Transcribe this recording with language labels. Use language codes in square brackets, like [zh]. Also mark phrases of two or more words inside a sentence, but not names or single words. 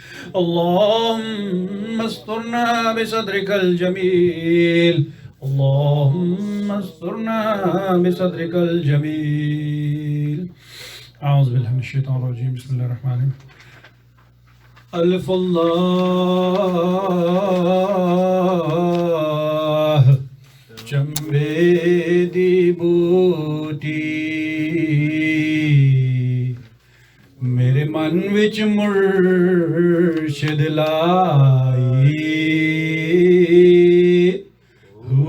[ar] اللهم استرنا بصدرك الجميل اللهم استرنا بصدرك الجميل أعوذ بالله من الشيطان الرجيم بسم الله الرحمن الرحيم ألف [pa] الله چمبے دی بوٹی میرے من وچ مرشد لائی